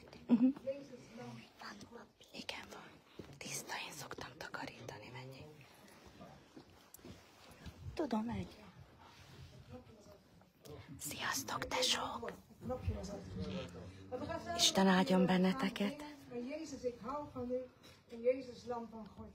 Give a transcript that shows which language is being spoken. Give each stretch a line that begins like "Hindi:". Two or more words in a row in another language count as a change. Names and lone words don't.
Hungarian: Igen, van. Tiszta, én szoktam takarítani, mennyi. Tudom, egy. Sziasztok, tesók! Isten áldjon benneteket!
Dutch: Jezus, ik hou van u. En Jezus, lam van God.